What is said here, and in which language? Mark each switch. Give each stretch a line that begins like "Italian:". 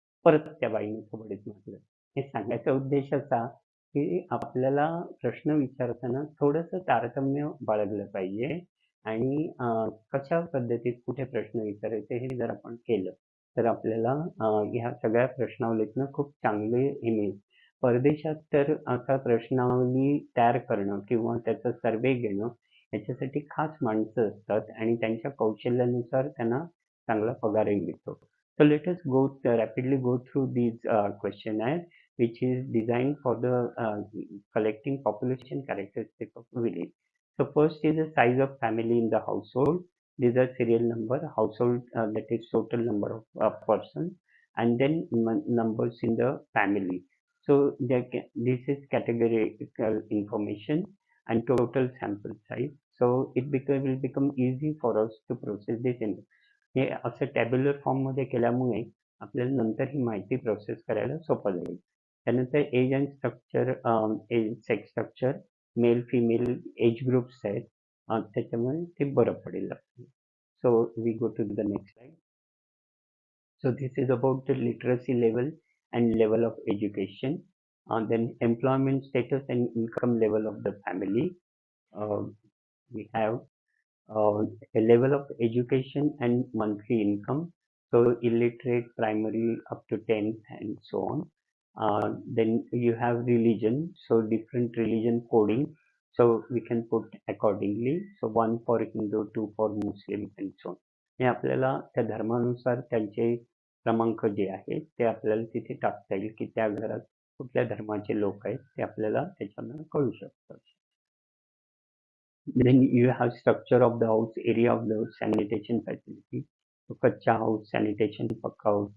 Marathi: परत त्या बाईने थोबाडीत म्हटलं. हे सांगायचा उद्देश असा की आपल्याला प्रश्न विचारताना थोडंसं तारतम्य बाळगलं पाहिजे आणि कशा पद्धतीत कुठे प्रश्न विचारायचे हे जर आपण केलं तर आपल्याला ह्या सगळ्या प्रश्नावलीतनं खूप चांगले हे मिळेल. परदेशात तर असा प्रश्नावली तयार करणं किंवा त्याचा सर्व्हे घेणं याच्यासाठी खास माणसं असतात आणि त्यांच्या कौशल्यानुसार त्यांना चांगला पगारही मिळतो.
English: So let us rapidly go through these questionnaire which is designed for the collecting population characteristics of a village. So first is the size of family in the household. These are serial number, household that is total number of person, and then numbers in the family. So this is categorical information and total sample size. So will become easy for us to process this in
Marathi: हे असं tabular फॉर्ममध्ये केल्यामुळे आपल्याला नंतर ही माहिती process करायला सोपं जाईल. त्यानंतर age and structure, age sex structure, male female age groups आहेत त्याच्यामुळे ते बरं पडेल.
English: So we go to the next slide. So this is about the literacy level and level of education. Then employment status and income level of the family. We have a level of education and monthly income. So illiterate primary up to 10th and so on. Then you have religion. So different religion coding. So we can put accordingly. So 1 for Hindu, 2 for Muslim and so on.
Marathi: हे आपल्याला त्या धर्मानुसार त्यांचे क्रमांक जे आहेत ते आपल्याला तिथे टाकता येईल की त्या घरात कुठल्या धर्माचे लोक आहेत ते आपल्याला त्याच्यानं कळू शकतं.
English: Then you have structure of the house, area of the sanitation facility. So kutcha house, sanitation, pucca house.